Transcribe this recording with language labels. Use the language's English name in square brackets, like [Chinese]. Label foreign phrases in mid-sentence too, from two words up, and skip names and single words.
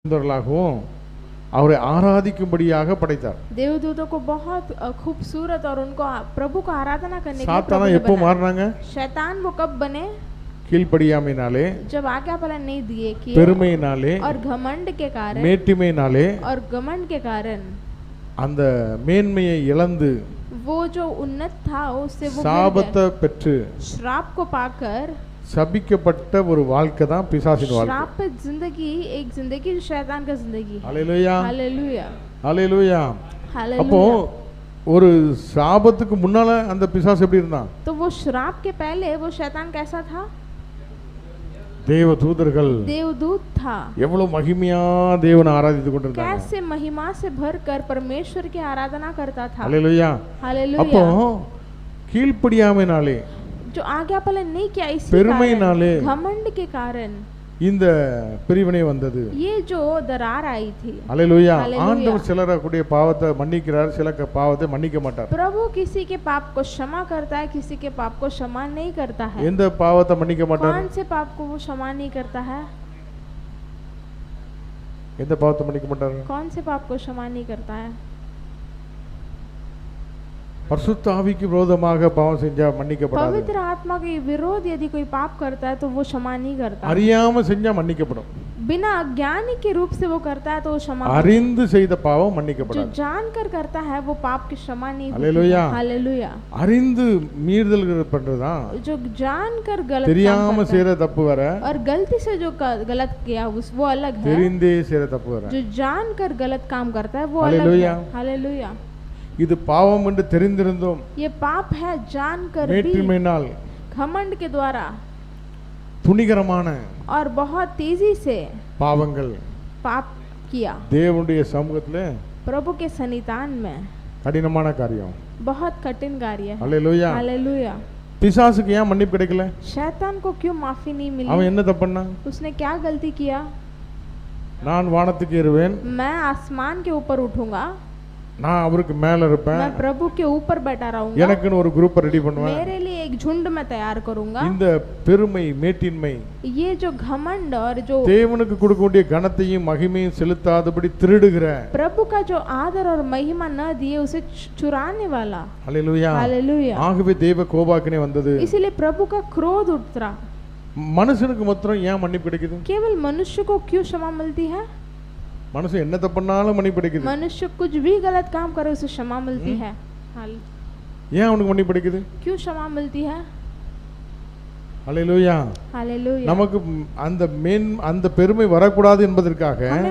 [Tamil] அவரை ஆராதிக்கும்படியாக படைத்தார். [Hindi] देवदूतों को बहुत खूबसूरत और उनको प्रभु को आराधना करने के लिए [Tamil] சாத்தானா எப்போ மாறினாங்க? [Hindi] शैतान वो कब बने? [Tamil] கீழ்ப்படியாமையினாலே, [Hindi] जब आज्ञा पालन नहीं दिए किए, [Tamil] பெருமையினாலே [Hindi] और घमंड के कारण, [Tamil] மேட்டிமையினாலே, [Hindi] और घमंड के कारण [Tamil] அந்த மேன்மையை இழந்து [Hindi] वो जो उन्नत था उससे वो [Tamil] சாபத்தை பெற்று [Hindi] श्राप को पाकर [Tamil] சபிக்கப்பட்ட ஒரு வாழ்க்கை தான் பிசாசின் வாழ்க்கை. [Hindi] श्रापित जिंदगी एक जिंदगी शैतान का जिंदगी. [Tamil] ஹல்லேலூயா, [Hindi] हालेलुया, [Tamil] ஹல்லேலூயா. அப்போ [Hindi] हालेलुया. [Tamil] ஒரு சாபத்துக்கு முன்னால அந்த பிசாசு எப்படி இருந்தான்? [Hindi] तो वो श्राप के पहले वो शैतान कैसा था? [Tamil] தேவதூதர்கள் [Hindi] देवदूत था. [Tamil] எவ்வளவு மகிமையா தேவனை ஆராதித்து கொண்டிருந்தாங்க. [Hindi] कैसे महिमा से भरकर परमेश्वर की आराधना करता था. [Tamil] ஹல்லேலூயா. [Hindi] हालेलुया. [Tamil] அப்போ கீழ்ப்படியாமையினாலே, [Hindi] जो आज्ञा पालन नहीं किया इसी [Tamil] பெருமையினாலே [Hindi] घमंड के कारण [Tamil] இந்த பிரிவினை வந்தது. [Hindi] ये जो दरार आई थी. [Tamil] ஹல்லேலூயா. [Hindi] हालेलुया. [Tamil] ஆண்டவர் சிலருடைய பாவத்தை மன்னிக்கிறார், சில பாவத்தை மன்னிக்க மாட்டார். [Hindi] प्रभु किसी के पाप को क्षमा करता है, किसी के पाप को क्षमा नहीं करता है. [Tamil] எந்த பாவத்தை மன்னிக்க மாட்டார்? [Hindi] कौन से पाप को वो क्षमा नहीं करता है? [Tamil] எந்த பாவத்தை மன்னிக்க மாட்டார்? [Hindi] कौन से पाप को क्षमा नहीं करता है? [Tamil] பரிசுத்த ஆவிக்கு விரோதமாக பாவம் செஞ்சா மன்னிக்கப்படாது. [Hindi] पवित्र आत्मा के विरोध यदि कोई पाप करता है तो वो क्षमा नहीं करता. [Tamil] அறியாம செஞ்சா மன்னிக்கப்படும். [Hindi] बिना अज्ञानी के रूप से वो करता है तो वो क्षमा. [Tamil] அறிந்து செய்த பாவம் [Hindi] जो [Tamil] மன்னிக்கப்படாது. [Hindi] जानकर करता है वो पाप की क्षमा नहीं होती. हालेलुया. हालेलुया. [Tamil] அறிந்து மீறுதல் பண்றதா, [Hindi] जो जानकर गलत [Tamil] தெரியாம [Hindi] काम [Tamil] செய்யற [Hindi] करता [Tamil] தப்பு வேற, [Hindi] है और गलती से जो गलत किया वो अलग है. [Tamil] தெரிந்தே செய்யற தப்பு வேற. [Hindi] जो जानकर गलत काम करता है वो अलग [Tamil] हालेलुया. [Hindi] है. हालेलुया. [Tamil] இது பாவம் என்று தெரிந்திருந்தோம் [Hindi] ये पाप है जानकर भी, [Tamil] மேட்டிமையினால் [Hindi] घमंड के द्वारा [Tamil] துணிகரமான [Hindi] और बहुत तेजी से [Tamil] பாவங்கள் [Hindi] पाप किया. [Tamil] தேவனுடைய சமூகத்துல [Hindi] प्रभु के सन्निधान में [Tamil] கடினமான காரியம். [Hindi] बहुत कठिन कार्य है. [Tamil] ஹல்லேலூயா. [Hindi] हालेलुया. [Tamil] பிசாசுக்கு ஏன் மன்னிப்பு கிடைக்கல? [Hindi] शैतान को क्यों माफी नहीं मिली? [Tamil] அவன் என்ன தப்பு பண்ணான்? [Hindi] उसने क्या गलती किया? [Tamil] நான் வானத்துக்கு ஏறுவேன், [Hindi] मैं आसमान के ऊपर उठूंगा, [Tamil] நான் அவருக்கு மேல இருப்பேன், [Hindi] मैं प्रभु के ऊपर बैठा रहूंगा, [Tamil] எனக்குன்னு ஒரு [English] group ready [Tamil] பண்ணுவேன். [Hindi] मेरे लिए एक झुंड में तैयार करूंगा. [Tamil] இந்த பெருமை மேட்டின்மை [Hindi] ये जो घमंड और जो [Tamil] தேவனுக்கு கொடுக்க வேண்டிய கனத்தையும் மகிமையும் செலுத்தாதபடி திருடுகிற, [Hindi] प्रभु का जो आदर और महिमा न दिए उसे चुराने वाला. [Tamil] ஹல்லேலூயா. [Hindi] हालेलुया. [Tamil] ஆகவே தேவ கோபாக்கினை வந்தது. [Hindi] इसीलिए प्रभु का क्रोध उतरा. [Tamil] மனுஷனுக்கு மாத்திரம் ஏன் மன்னிப்பு கிடைக்குது? [Hindi] केवल मनुष्य को क्यों क्षमा मिलती है? [Tamil] மனுஷன் என்ன தப்பு பண்ணாலும் மன்னிப்பு கிடைக்குது. [Hindi] मनुष्य कुछ भी गलत काम करे उसे क्षमा मिलती है. [Tamil] ஏன் அவனுக்கு மன்னிப்பு கிடைக்குது? [Hindi] क्यों क्षमा मिलती है? [Tamil] ஹல்லேலூயா. [Hindi] हालेलुया. [Tamil] நமக்கு அந்த பெருமை வரக்கூடாது என்பதற்காக